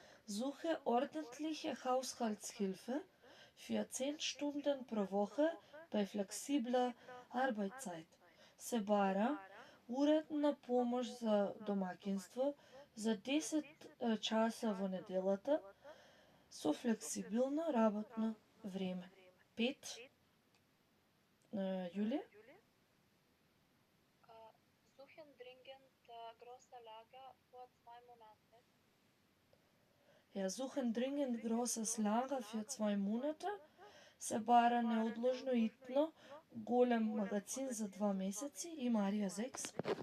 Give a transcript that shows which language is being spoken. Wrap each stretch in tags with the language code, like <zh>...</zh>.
<de>Suche ordentliche Haushaltshilfe für 10 Stunden pro Woche bei flexibler Arbeitszeit.</de> <mk>Се бара уредна помош за домаќинство за 10 часа во неделата со флексибилно работно време. 5. Јулија?</mk> <de>Suchen dringend große Lager vor 2 Monaten. Ja, suchen dringend großes Lager für 2 Monate.</de> <mk>Се бара неодложно итно голем магазин за 2 месеци и Марија Зекс.</mk>